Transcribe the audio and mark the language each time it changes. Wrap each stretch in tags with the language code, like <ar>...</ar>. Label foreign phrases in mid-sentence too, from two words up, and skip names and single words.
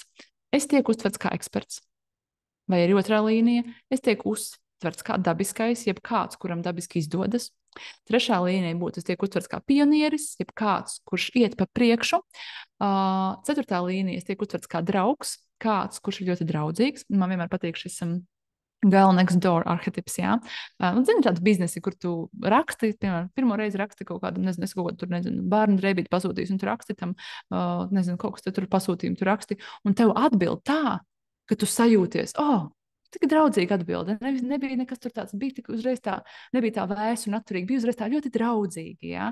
<lv>Es tiek uztverts kā eksperts. Vai arī otrā līnija, es tiek uztverts kā dabiskais, jeb kāds, kuram dabiski izdodas. Trešā līnija būtu, es tiek uztverts kā pionieris, jeb kāds, kurš iet pa priekšu. Ceturtā līnija, es tiek uztverts kā draugs, kāds, kurš ir ļoti draudzīgs. Man vienmēr patīk šis</lv> <en>girl next door</en> <lv>arhetips, jā. Zini, tādi biznesi, kur tu raksti, piemēram, pirmo reizi raksti kaut kādu, nezinu, kaut ko tur, nezinu, bērnu drēbīti pasūtījis, un tu raksti tam, nezinu, kaut kas tur pasūtījumu, tu raksti, un tev atbild tā, ka tu sajūties, tik draudzīgi atbilde. Nebija nekas tur tāds, bija tik uzreiz tā, nebija tā vēsa un atturīgi, bija uzreiz tā ļoti draudzīgi, jā.</lv>